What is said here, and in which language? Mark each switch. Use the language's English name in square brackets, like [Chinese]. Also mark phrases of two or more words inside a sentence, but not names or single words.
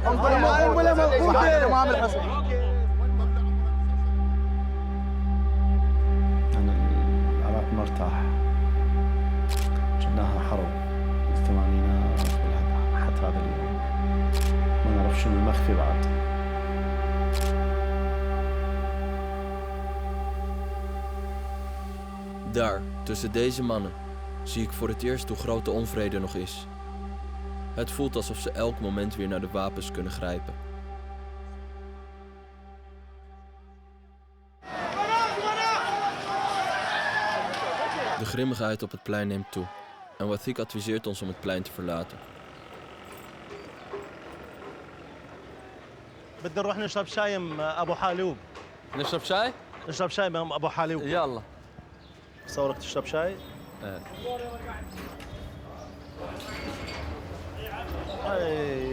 [Arabic] قنبله موقوته. تمام الحسن. العراق مرتاح. جناها حرب بالثمانينات حتى هذا اليوم. ما نعرف شنو المخفي بعد. [Dutch] Daar, tussen deze mannen, zie ik voor het eerst hoe groot de onvrede nog is. Het voelt alsof ze elk moment weer naar de wapens kunnen grijpen. De grimmigheid op het plein neemt toe en Wathik adviseert ons om het plein te verlaten. [Arabic] بدنا نروح نشرب شاي ام ابو حالوب. نشرب شاي؟ نشرب شاي ام ابو حالوب. يلا. صورك تشرب شاي؟ ايه.